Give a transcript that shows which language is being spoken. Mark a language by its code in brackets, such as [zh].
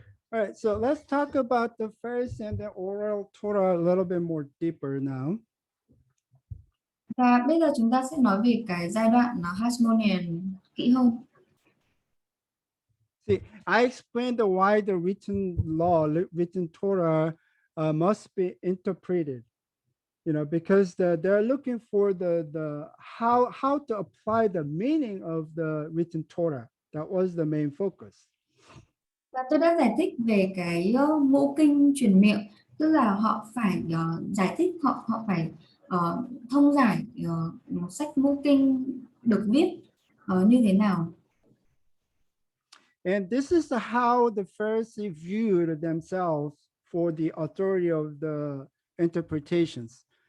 [en] All right, so let's talk about the Pharisee and the oral Torah a little bit more deeper now. [vi] Và bây giờ chúng ta sẽ nói về cái giai đoạn Hasmonean kỹ hơn. [en] See, I explained why the written law, written Torah must be interpreted, because they're looking for the how to apply the meaning of the written Torah. That was the main focus. [vi] Và tôi đã giải thích về cái ngũ kinh truyền miệng, tức là họ phải giải thích, họ phải thông giải sách ngũ kinh được viết như thế nào. [en] And this is how the Pharisees viewed themselves for the authority of the interpretations.